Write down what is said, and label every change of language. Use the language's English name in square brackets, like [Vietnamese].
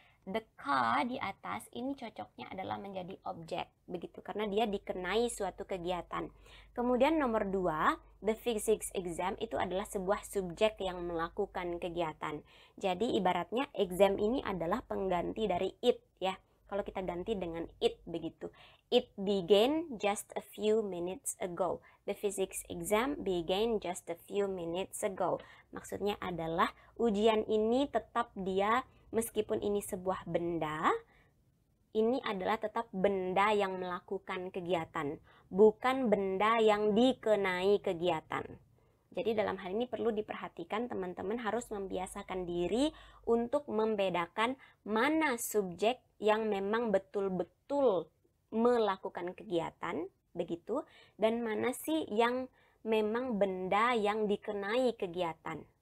[Indonesian] the car di atas ini cocoknya adalah menjadi objek, begitu, karena dia dikenai suatu kegiatan. Kemudian nomor 2, the physics exam itu adalah sebuah subjek yang melakukan kegiatan. Jadi ibaratnya exam ini adalah pengganti dari it ya. Kalau kita ganti dengan it begitu. [English] It began just a few minutes ago. The physics exam began just a few minutes ago. [Indonesian] Maksudnya adalah ujian ini tetap dia, meskipun ini sebuah benda, ini adalah tetap benda yang melakukan kegiatan, bukan benda yang dikenai kegiatan. Jadi dalam hal ini perlu diperhatikan, teman-teman harus membiasakan diri untuk membedakan mana subjek yang memang betul-betul melakukan kegiatan, begitu, dan mana sih yang memang benda yang dikenai kegiatan.